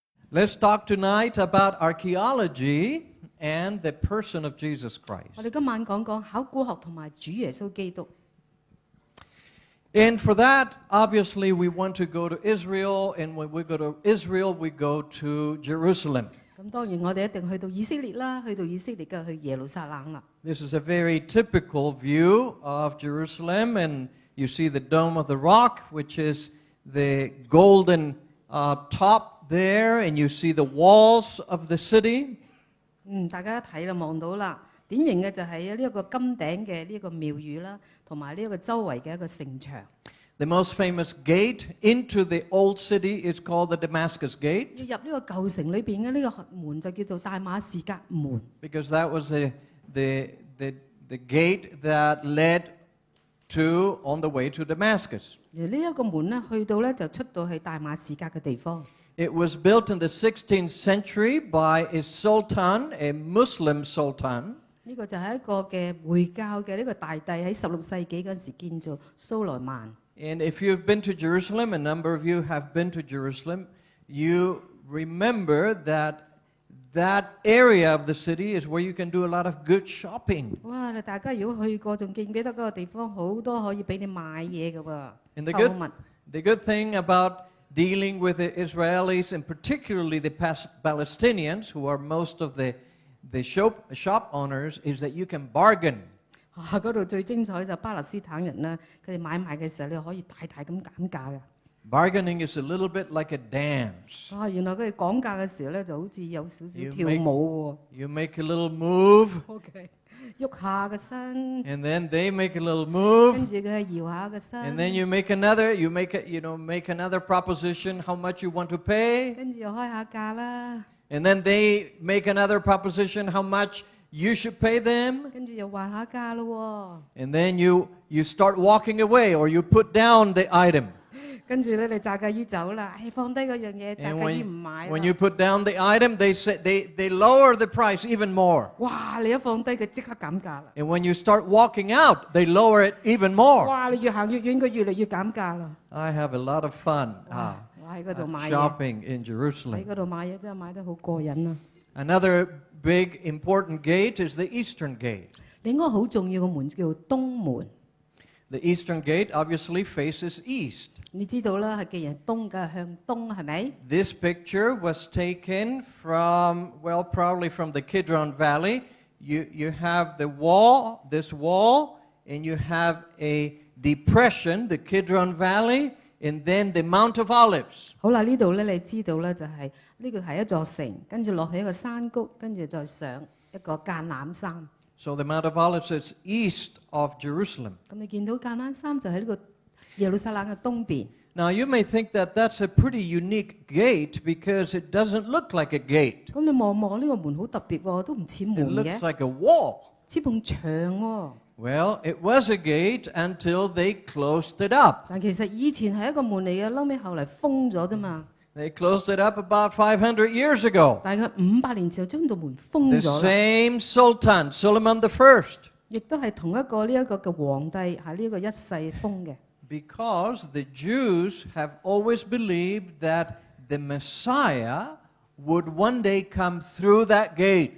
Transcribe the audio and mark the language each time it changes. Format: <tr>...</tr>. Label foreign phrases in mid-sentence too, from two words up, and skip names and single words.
<en>Let's talk tonight about archaeology and the person of Jesus Christ.</en> <yue>我哋今晚講講考古學同埋主耶穌基督。</yue> <en>And for that, obviously, we want to go to Israel, and when we go to Israel, we go to Jerusalem.</en> <yue>咁當然我哋一定去到以色列啦，去到以色列嘅去耶路撒冷啦。</yue> <en>This is a very typical view of Jerusalem, and you see the Dome of the Rock, which is the golden top there, and you see the walls of the city.</en> <yue>大家一睇就望到啦，典型嘅就係呢一個金頂嘅呢一個廟宇啦，同埋呢一個周圍嘅一個城牆。</yue> <en>The most famous gate into the old city is called the Damascus Gate.</en> <yue>要入呢個舊城裏邊嘅呢個門就叫做大馬士革門。</yue> <en>Because that was the gate that led to on the way to Damascus.</en> <yue>而呢一個門咧，去到咧就出到去大馬士革嘅地方。</yue> <en>It was built in the 16th century by a sultan, a Muslim sultan.</en> <yue>呢個就係一個嘅回教嘅呢個大帝喺16世紀嗰陣時建造蘇萊曼。</yue> <en>And if you've been to Jerusalem, a number of you have been to Jerusalem, you remember that area of the city is where you can do a lot of good shopping.</en> <yue>哇！大家如果去過，仲記唔記得嗰個地方好多可以俾你買嘢嘅喎？</yue> <en>And</en> <yue>購物。</yue> <en>the good thing about dealing with the Israelis, and particularly the Palestinians, who are most of the shop owners, is that you can bargain.</en> <yue>嗰度最精彩就巴勒斯坦人啦，佢哋買賣嘅時候，你可以大大咁減價嘅。</yue> <en>Bargaining is a little bit like a dance.</en> <yue>原來佢哋講價嘅時候咧，就好似有少少跳舞喎。</yue> <en>You make a little move.</en> <yue>OK， 喐下個身。</yue> <en>And then they make a little move.</en> <yue>跟住佢搖下個身。</yue> <en>And then you make another proposition how much you want to pay.</en> <yue>跟住又開下價啦。</yue> <en>And then they make another proposition how much you should pay them.</en> <yue>跟住又還下價咯喎。</yue> <en>And then you start walking away, or you put down the item.</en> <yue>跟住咧，你炸雞魚走啦，放低嗰樣嘢，炸雞魚唔買啦。</yue> <en>When you put down the item, they lower the price even more.</en> <yue>哇！你一放低佢即刻減價啦。</yue> <en>And when you start walking out, they lower it even more.</en> <yue>哇！你越行越遠，佢越嚟越減價啦。</yue> <en>I have a lot of fun shopping in</en> <yue>喺</yue> <en>Jerusalem.</en> <yue>嗰度買嘢真係買得好過癮啊！</yue> <en>Another big important gate is the Eastern Gate.</en> <yue>另一個好重要嘅門叫東門。</yue> <en>The Eastern Gate obviously faces east.</en> <yue>你知道啦，係既然東嘅向東係咪？</yue> <en>This picture was taken from, well, probably from the Kidron Valley. You have the wall, this wall, and you have a depression, the Kidron Valley, and then the Mount of Olives.</en> <yue>好啦，呢度咧你知道咧就係呢個係一座城，跟住落去一個山谷，跟住再上一個橄欖山。</yue> <en>So the Mount of Olives is east of Jerusalem.</en> <yue>咁你見到橄欖山就喺呢個耶路撒冷嘅東邊。</yue> <en>Now you may think that that's a pretty unique gate because it doesn't look like a gate.</en> <yue>咁你望望呢個門好特別喎，都唔似</yue> <en>It</en> <yue>門</yue> <en>looks</en> <yue>嘅，</yue> <en>like a wall.</en> <yue>似埲牆喎。</yue> <en>Well, it was a gate until they closed it up.</en> <yue>但其實以前係一個門嚟嘅，後尾後嚟封咗啫嘛。</yue> <en>They closed it up about 500 years ago.</en> <yue>大概500年前就將道門封</yue> <en>The</en> <yue>咗啦。</yue> <en>same Sultan, Suleiman I.</en> <yue>亦都係同一個呢一個嘅皇帝係呢個一世封嘅。</yue> <en>Because the Jews have always believed that the Messiah would one day come through that gate.</en>